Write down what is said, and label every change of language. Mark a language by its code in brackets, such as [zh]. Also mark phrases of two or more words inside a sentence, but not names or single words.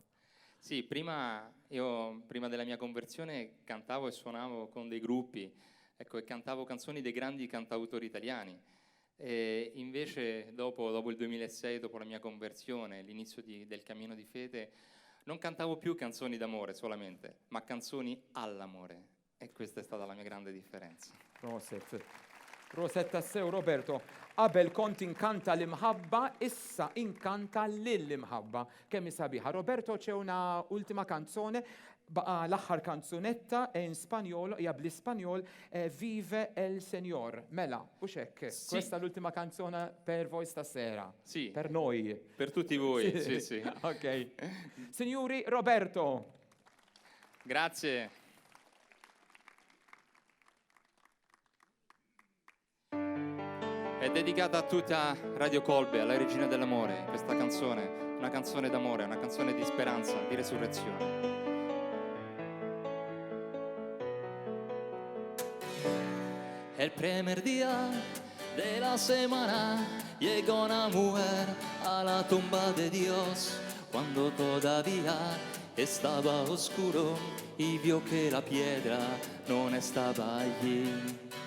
[it] Sì, prima della mia conversione cantavo e suonavo con dei gruppi, ecco, e cantavo canzoni dei grandi cantautori italiani. E invece dopo il 2006, dopo la mia conversione, l'inizio del cammino di fede, non cantavo più canzoni d'amore solamente, ma canzoni all'amore. E questa è stata la mia grande differenza. [mt] Proset. Proset tassew, Roberto. Qabel kont inkanta l-imħabba, issa inkanta lill-imħabba. Kemm sabiħa. [it] Roberto, c'è una ultima canzone, [mt] baqa l-aħħar canzunetta [it] in spagnolo, [mt] hija bl-Ispanjol, Vive el Señor. Mela, u hekk. [it] Sì. Questa è l'ultima canzone per voi stasera. Sì. Per noi. Per tutti voi, sì, sì. Ok. Signori, Roberto. Grazie. È dedicata a tutta Radio Colbe, alla Regina dell'Amore, questa canzone, una canzone d'amore, una canzone di speranza, di resurrezione. [es] El primer día de la semana llegó una mujer a la tumba de Dios cuando todavía estaba oscuro y vio que la piedra no estaba allí.